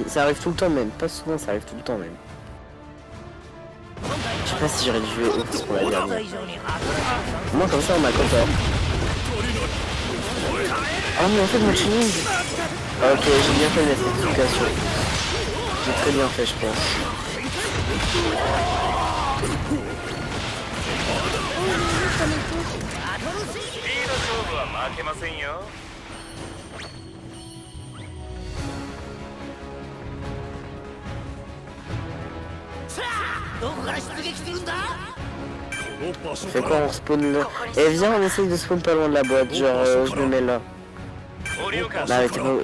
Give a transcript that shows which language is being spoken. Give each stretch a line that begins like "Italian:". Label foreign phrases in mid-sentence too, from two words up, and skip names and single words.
French: Ça arrive tout le temps même. Pas souvent, ça arrive tout le temps même. Je sais pas si j'aurais dû jouer Ox pour la dernière. Moi, comme ça, on m'a content. Ah, mais en fait, mon tuning... Ok, j'ai bien fait la certification. J'ai très bien fait, je pense.
Japanese: スピード勝負は負けませんよ。
French: C'est quoi, on spawn là? Eh viens, on essaye de spawn pas loin de la boîte, genre je me mets là. Bah mais t'es pas...